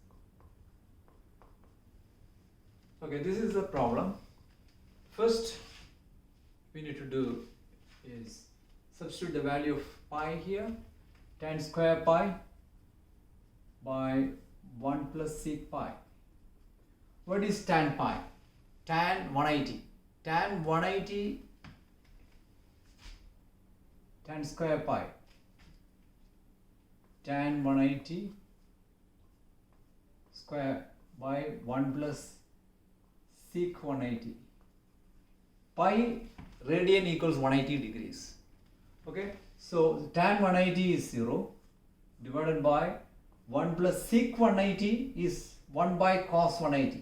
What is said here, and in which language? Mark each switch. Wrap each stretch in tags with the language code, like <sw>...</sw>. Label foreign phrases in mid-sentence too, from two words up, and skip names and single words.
<en>Okay, this is the problem. First we need to do is substitute the value of pi here, tan square pi by 1 plus sec pi. What is tan pi? Tan 180. Tan 180 tan square pi. Tan 180 square by 1 plus sec 180. Pi radian equals 180 degrees. Okay, so tan 180 is 0 divided by 1 plus sec 180 is 1 by cos 180.</en>